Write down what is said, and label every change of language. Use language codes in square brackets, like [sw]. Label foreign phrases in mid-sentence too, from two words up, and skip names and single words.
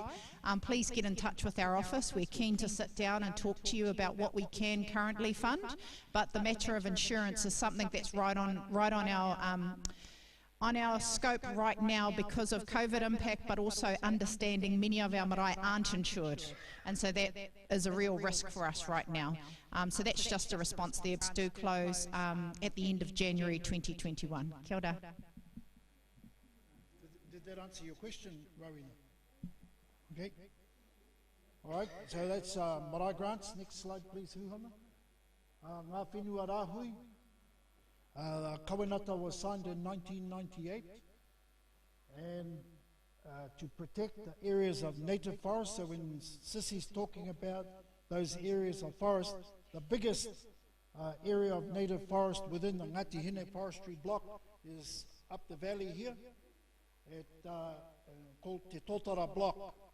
[en] Please get in touch with our office. We're keen to sit down and talk to you about what we can currently fund, but the matter of insurance is something that's right on our scope right now because of COVID impact, but also understanding many of our marae aren't insured, and so that is a real risk for us right now. So that's just a response there. It's do close at the end of January 2021. [mi] Kia ora. [en] Did that answer your question, Rowena? Okay. All right, so that's marae grants. Next slide, please, [mi] Huhama. Ngā whenua rāhui. [en] The Kawenata was signed in 1998, and to protect the areas of native forest. So when Sissy's talking about those areas of forest, the biggest area of native forest within the Ngati Hine Forestry block is up the valley here, called Te Totara block.